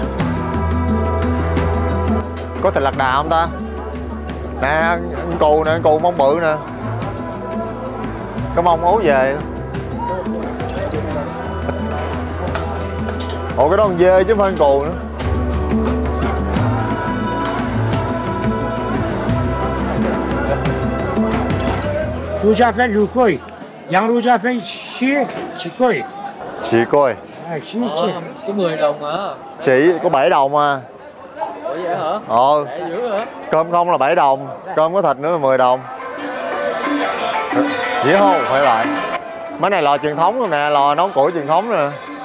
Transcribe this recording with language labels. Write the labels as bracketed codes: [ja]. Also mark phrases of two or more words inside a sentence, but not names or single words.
[vi] Có thịt lạc đà không ta? Nè, ăn cù nè, ăn cù mông bự nè. Cái mông ố về. Ủa cái đó con dê chứ không phải con cù nữa. [zh] 猪夹粉6块，羊肉夹粉7块。 [vi] Chị coi. Có 10 đồng à? Chị có 7 đồng à. Ủa vậy hả? Rẻ dữ hả? Cơm không là 7 đồng, cơm có thịt nữa là 10 đồng. Dễ không? Phải lại. Mấy này lò truyền thống rồi nè, lò nấu củi truyền thống nè.